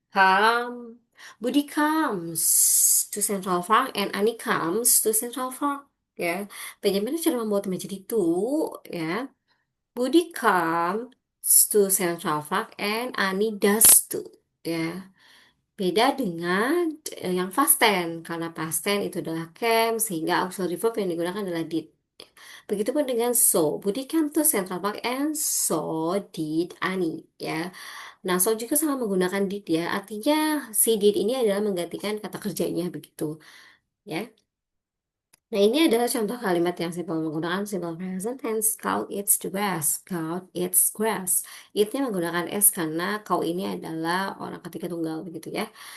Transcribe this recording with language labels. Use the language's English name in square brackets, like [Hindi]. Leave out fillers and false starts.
[English] Come, Budi comes to Central Park and Annie comes to Central Park ya. [Indonesian] Bagaimana cara membuat menjadi to ya? [English] Budi comes to Central Park and Annie does too ya. [Indonesian] Beda dengan yang past tense, karena past tense itu adalah came, sehingga auxiliary verb yang digunakan adalah did. Begitupun dengan so. [English] Budi came to Central Park and so did Annie. [Indonesian] Ya. Nah, so juga sama menggunakan did ya. Artinya si did ini adalah menggantikan kata kerjanya begitu. Ya. Nah, ini adalah contoh kalimat yang simpel menggunakan simple present tense. [English] Cow eats the grass. Cow eats grass. [Indonesian] It-nya menggunakan S karena cow ini adalah orang ketiga tunggal begitu ya.